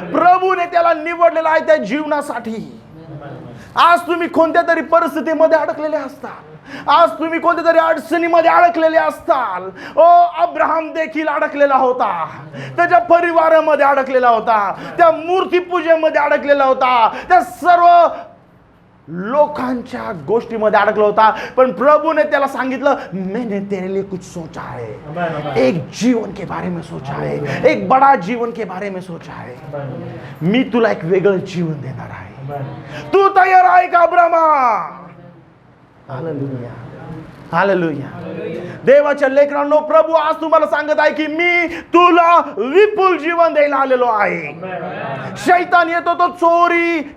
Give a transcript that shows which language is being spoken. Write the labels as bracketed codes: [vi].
[mr] प्रभूने त्याला निवडलेला आहे त्या जीवनासाठी. आज तुम्ही कोणत्या तरी परिस्थितीमध्ये अडकलेले असताल, आज तुम्ही कोणत्या तरी अडचणीमध्ये अडकलेले असताल. ओ अब्राहम देखील अडकलेला होता, त्याच्या परिवारामध्ये अडकलेला होता, त्या मूर्तीपूजेमध्ये अडकलेला होता, त्या सर्व लोकांच्या गोष्टीमध्ये अडकला होता. पण प्रभूने त्याला सांगितलं [hi] मैंने तेरे लिए कुछ सोचा है, एक जीवन के बारे में सोचा है, एक बड़ा जीवन के बारे में सोचा है. [mr] मी तुला एक वेगळं जीवन देणार आहे. तू तयार आहे का अब्रामा? हालेलुया. हालेलुया. देवाच्या लेकरांनो, प्रभू आज तुम्हाला सांगत आहे की मी तुला विपुल जीवन द्यायला आलेलो आहे. शैतान येतो तो चोरी